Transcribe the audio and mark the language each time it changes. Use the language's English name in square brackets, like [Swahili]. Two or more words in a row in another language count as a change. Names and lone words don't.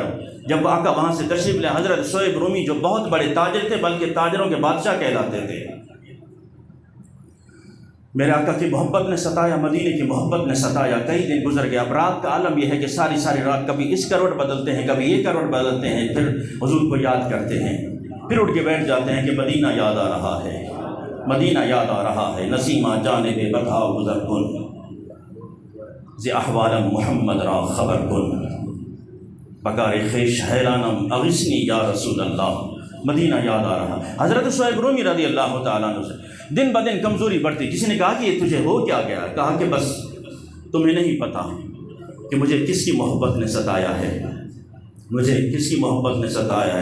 [Urdu] جب آقا وہاں سے تشریف لے، حضرت صہیب رومی جو بہت بڑے تاجر تھے، بلکہ تاجروں کے بادشاہ کہلاتے تھے، میرے آقا کی محبت نے ستایا، مدینے کی محبت نے ستایا۔ کئی دن گزر گیا۔ اب رات کا عالم یہ ہے کہ ساری رات کبھی اس کروٹ بدلتے ہیں، کبھی یہ کروٹ بدلتے ہیں، پھر حضور کو یاد کرتے ہیں، پھر اٹھ کے بیٹھ جاتے ہیں کہ مدینہ یاد آ رہا ہے، مدینہ یاد آ رہا ہے۔ [Persian] نسیمہ جانب بتا گزر کن، ز احوال محمد را خبر کن، بکار خیش حیرانم [Arabic] اغثنی یا رسول اللہ۔ [Urdu] مدینہ یاد آ رہا۔ حضرت صہیب رومی [Arabic] رضی اللہ تعالیٰ عنہ [Urdu] سے دن بدن کمزوری بڑھتی۔ کسی نے کہا کہ یہ تجھے ہو کیا گیا؟ کہا کہ بس تمہیں نہیں پتہ کہ مجھے کس کی محبت نے ستایا ہے، مجھے کس کی محبت نے ستایا ہے۔